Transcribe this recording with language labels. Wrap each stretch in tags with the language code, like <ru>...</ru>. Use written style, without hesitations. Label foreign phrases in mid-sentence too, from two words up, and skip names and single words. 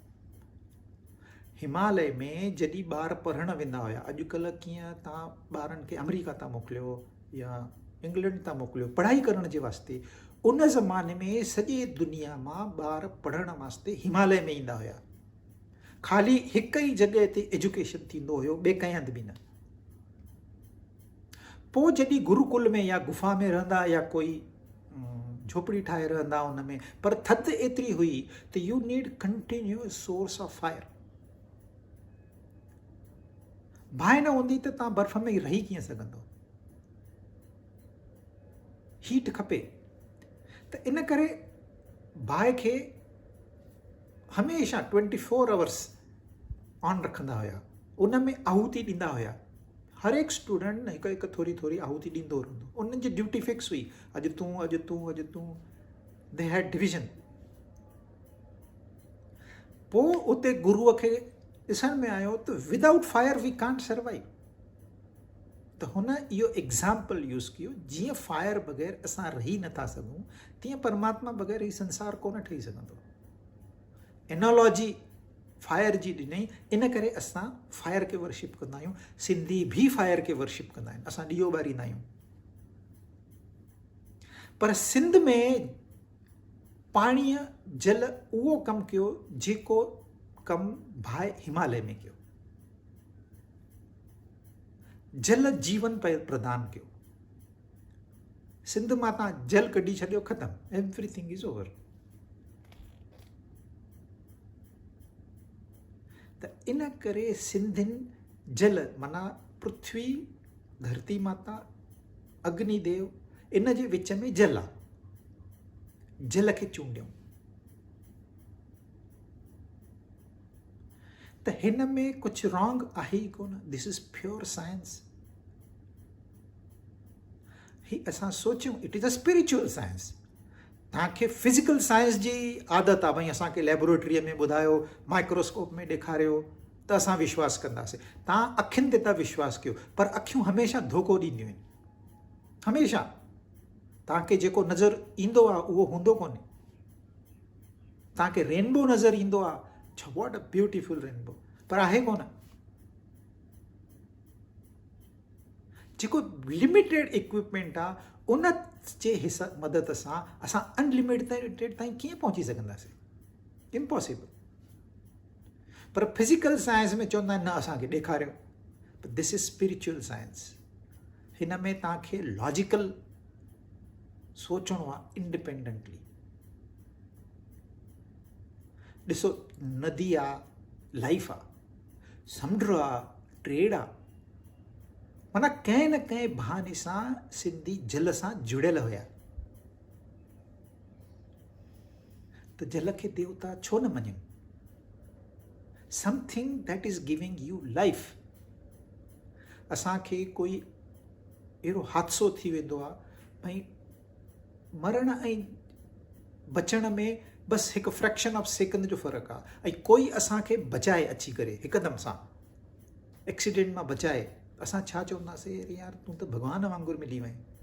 <sd>हिमालय में जॾहिं ॿार पढ़णु वेंदा हुया, अॼुकल्ह कीअं तव्हां ॿारनि खे अमेरिका था मोकिलियो या इंग्लैंड था मोकिलियो पढ़ाई करण जे वास्ते, उन ज़माने में सॼे दुनिया मां ॿार पढ़ण वास्ते हिमालय में ईंदा हुया। ख़ाली हिक ई जॻह ते एजुकेशन थींदो हुयो, ॿिए कंहिं हंधि बि न। पोइ जॾहिं गुरुकुल में या गुफ़ा में रहंदा या कोई झोपड़ी ठाहे रहंदा उन में, पर थधि एतिरी हुई त</sd> <en>you need continuous source of fire.</en> <sd>बाहि न हूंदी त तव्हां बर्फ़ में रही कीअं सघंदो, हीट खपे। त इन करे बाहि खे हमेशह</sd> <en>24 hours on</en> <sd>रखंदा हुया, उन में आहुति ॾींदा हुया। हर एक स्टूडेंट हिकु हिकु थोरी थोरी आहुति ॾींदो रहंदो, उन्हनि जी ड्यूटी फिक्स हुई, अॼु तूं अॼु तूं अॼु तूं,</sd> <en>they had division.</en> <sd>पोइ उते गुरुअ खे ॾिसण में आयो त</sd> <en>without fire we can't survive.</en> <sd>त हुन इहो</sd> <en>example use</en> <sd>कयो, जीअं फायर बग़ैर असां रही नथा सघूं, तीअं परमात्मा बग़ैर हीउ संसार कोन ठही सघंदो।</sd> <en>analogy fire</en> <sd>जी ॾिनई, इन करे असां फायर खे वर्शिप कंदा आहियूं। सिंधी भी फायर खे वर्शिप कंदा आहिनि, असां ॾीओ ॿारींदा आहियूं। पर सिंध में पाणीअ जल उहो कमु कयो जेको कमु बाहि हिमालय में कयो। जल जीवन प्रदान कयो। सिंध मां तव्हां जल कढी छॾियो, ख़तमु,</sd> <en>everything is over.</en> <sd>त इन करे सिंधियुनि जल माना पृथ्वी, धरती माता, अग्निदेव, इन जे विच में जल आहे, जल खे चूंडियूं। त हिन में कुझु रॉन्ग आहे ई कोन,</sd> <en>this is pure science.</en> <sd>ही असां सोचियूं,</sd> <en>it is a spiritual science.</en> <sd>तव्हांखे</sd> <en>physical science</en> <sd>जी आदत आहे, भई असांखे लेबोरेटरीअ में ॿुधायो, माइक्रोस्कोप में ॾेखारियो त असां विश्वास कंदासीं। तव्हां अखियुनि ते था विश्वास कयो, पर अखियूं हमेशह धोखो ॾींदियूं आहिनि, हमेशह। तव्हांखे जेको नज़र ईंदो आहे उहो हूंदो कोन्हे। तव्हांखे रेनबो नज़र ईंदो आहे, छो</sd> <en>what a beautiful rainbow,</en> <sd>पर आहे कोन। जेको</sd> <en>limited equipment</en> <sd>आहे, उन जे मदद सां असां अनलिमिटेड ताईं कीअं पहुची सघंदासीं, इम्पॉसिबल। पर</sd> <en>physical science</en> <sd>में चवंदा आहिनि न, असांखे ॾेखारियो।</sd> <en>but this is spiritual science.</en> <sd>हिन में तव्हांखे लॉजिकल सोचणो आहे, इंडिपेंडेंटली। ॾिसो, नदी आहे, लाइफ आहे, समुंड आहे, ट्रेड आहे, माना कंहिं न कंहिं बहाने सां सिंधी जल सां जुड़ियल हुया। त जल खे देवता छो न मञूं?</sd> <en>something that is giving you life.</en> <sd>असांखे कोई अहिड़ो हादसो थी वेंदो आहे, भई मरण ऐं बचण में बसि हिकु</sd> <en>fraction of second</en> <sd>जो फ़र्क़ु आहे, ऐं कोई असांखे बचाए अची करे हिकदमि सां एक्सीडेंट मां बचाए, असां छा चवंदासीं, अरे यार तूं त भॻवान वांगुरु मिली वएं।</sd>